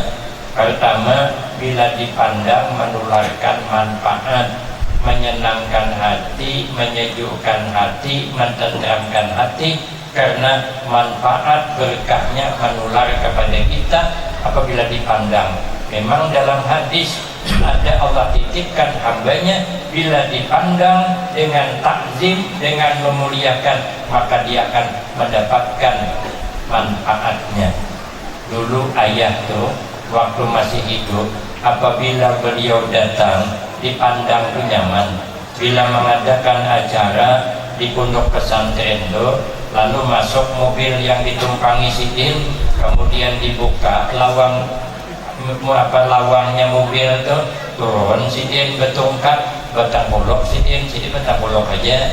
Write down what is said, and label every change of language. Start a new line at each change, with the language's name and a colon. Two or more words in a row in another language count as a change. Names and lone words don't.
Indonesian: Pertama, bila dipandang menularkan manfaat, menyenangkan hati, menyejukkan hati, menenteramkan hati, karena manfaat berkahnya menular kepada kita apabila dipandang. Memang dalam hadis ada Allah titipkan hambanya bila dipandang dengan takzim, dengan memuliakan, maka dia akan mendapatkan manfaatnya. Dulu ayah tuh waktu masih hidup, apabila beliau datang dipandang tuh nyaman. Bila mengadakan acara di pondok pesantren tuh, lalu masuk mobil yang ditumpangi sidin, kemudian dibuka lawangnya mobil tuh, turun sidin betungkat batang bolok sidin batang bolok aja.